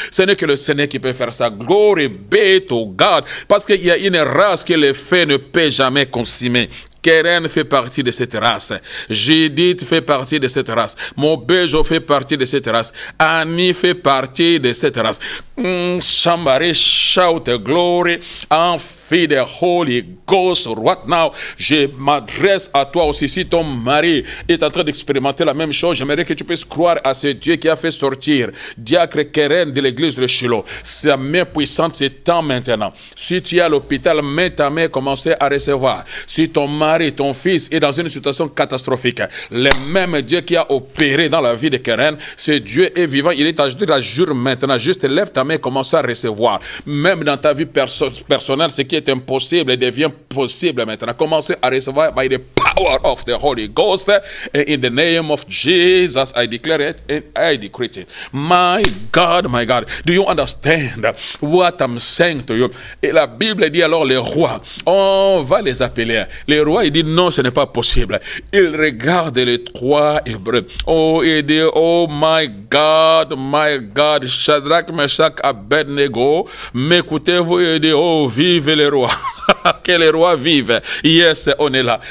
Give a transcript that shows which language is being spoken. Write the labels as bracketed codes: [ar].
[fr] Ce n'est que le Seigneur qui peut faire ça. [en] Glory be to God. [fr] Parce qu'il y a une race que le feu ne peut jamais consumer. Keren fait partie de cette race. Judith fait partie de cette race. Mobejo fait partie de cette race. Annie fait partie de cette race. [en] Somebody shout glory and feed the Holy Ghost right now. [fr] Je m'adresse à toi aussi. Si ton mari est en train d'expérimenter la même chose, j'aimerais que tu puisses croire à ce Dieu qui a fait sortir Diacre Keren de l'église de Shiloh. Sa main puissante s'étend maintenant. Si tu es à l'hôpital, mets ta main, commencez à recevoir. Si ton mari, ton fils est dans une situation catastrophique, le même Dieu qui a opéré dans la vie de Keren, ce Dieu est vivant, il est à jour maintenant. Juste lève ta main, commence à recevoir. Même dans ta vie personnelle, ce qui est impossible devient possible maintenant. Commencez à recevoir [en] by the power of the Holy Ghost. And in the name of Jesus, I declare it and I decree it. My God, do you understand what I'm saying to you? [fr] Et la Bible dit alors les rois, on va les appeler. Les rois, il dit non, ce n'est pas possible. Il regarde les trois Hébreux. Oh, il dit, [en] oh my God, [fr] Shadrach, Meshach, Abednego, m'écoutez-vous, il dit, oh, vive les rois. Que les rois vivent. [en] Yes, [fr] on est là.